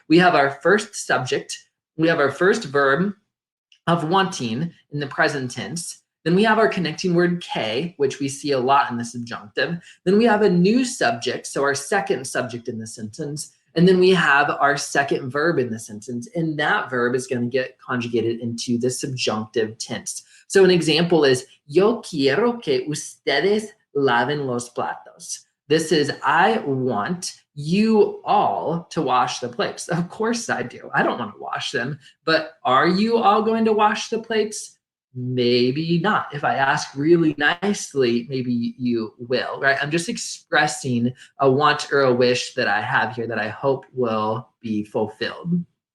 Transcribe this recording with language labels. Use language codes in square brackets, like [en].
[en] We have our first subject, we have our first verb of wanting in the present tense. Then we have our connecting word K, which we see a lot in the subjunctive. Then we have a new subject, so our second subject in the sentence. And then we have our second verb in the sentence. And that verb is going to get conjugated into the subjunctive tense. So an example is, [es] yo quiero que ustedes laven los platos. [en] This is, I want you all to wash the plates. Of course I do. I don't want to wash them, but are you all going to wash the plates? Maybe not. If I ask really nicely, maybe you will, right? I'm just expressing a want or a wish that I have here that I hope will be fulfilled.